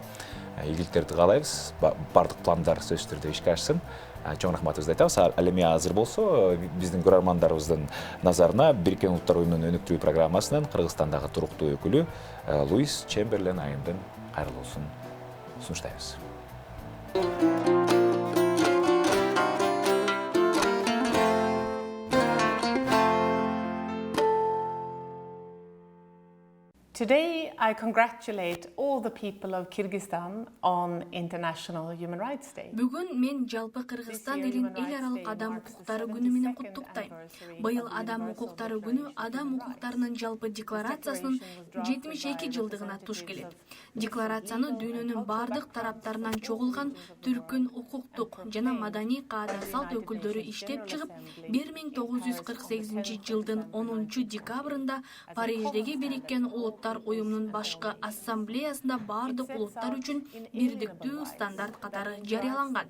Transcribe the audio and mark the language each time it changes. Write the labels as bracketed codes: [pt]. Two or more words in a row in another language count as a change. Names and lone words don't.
[ky] Ийгиликтерди каалайбыз. Бардык пландар сөзсүз түрдө ишке ашсын. Чоң рахматыбызды айтабыз. Ал эми азыр болсо биздин көрөрмандарыбыздын назарына Бириккен Улуттар уюмунун өнүктүрүү программасынын Кыргызстандагы туруктуу өкүлү Луис Чемберлен айымдын кайрылуусун сунуштайбыз. [en] Today, I congratulate all the people of Kyrgyzstan on International Human Rights Day. [ky] Бүгүн мен жалпы Кыргызстан элин эл аралык адам укуктары күнү менен куттуктайм. Быйыл адам укуктары күнү адам укуктарынын жалпы декларациясынын 72 жылдыгына туш келет. Декларацияны дүйнөнүн бардык тараптарынан чогулган түркүн укуктук жана маданий каада салт өкүлдөрү иштеп чыгып, 1948 жылдын 10 декабрында Париждеги Бириккен Улуттар уюмунун башкы ассамблеясында бардык улуттар үчүн бирдиктүү стандарт катары жарыяланган.